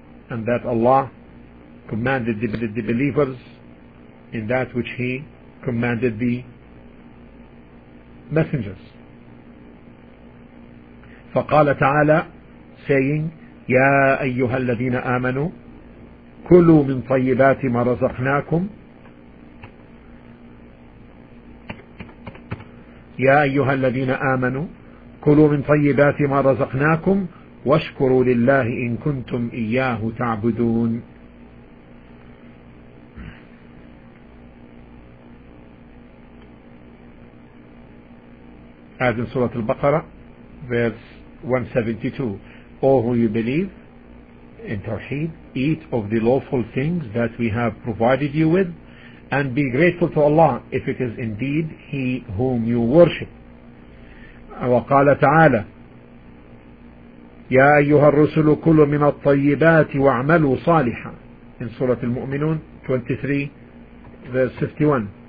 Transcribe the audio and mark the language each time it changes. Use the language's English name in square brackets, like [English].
[English] And that Allah commanded the believers in that which he commanded the messengers. [Arabic] فقال تعالى, saying, يا أيها الذين آمنوا كلوا من طيبات ما رزقناكم. يا أيها الذين آمنوا كلوا من طيبات ما رزقناكم واشكروا لله إن كنتم إياه تعبدون. [English] As in Surah Al-Baqarah, verse 172. O who you believe in Tawheed, eat of the lawful things that we have provided you with, and be grateful to Allah if it is indeed He whom you worship. [Arabic] وقال تعالى, يا أيها الرسل كل من الطيبات واعملوا صالحا. [English] In Surah Al-Mu'minun 23, verse 51.